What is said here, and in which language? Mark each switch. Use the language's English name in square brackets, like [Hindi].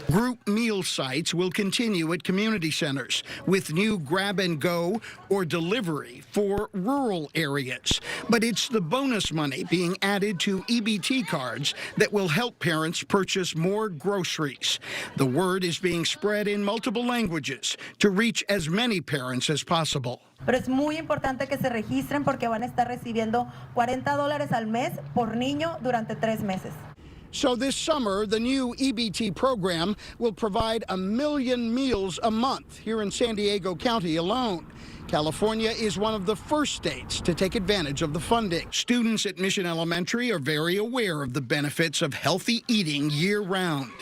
[English] Group meal sites will continue at community centers with new grab-and-go or delivery for rural areas. But it's the bonus money being added to EBT cards that will help parents purchase more groceries. The word is being spread in multiple languages to reach as many parents as possible. [Spanish] Pero es muy importante que se registren porque van a estar recibiendo $40 al mes por niño durante 3 meses. [English] So this summer, the new EBT program will provide 1 million meals a month here in San Diego County alone. California is one of the first states to take advantage of the funding. Students at Mission Elementary are very aware of the benefits of healthy eating year-round.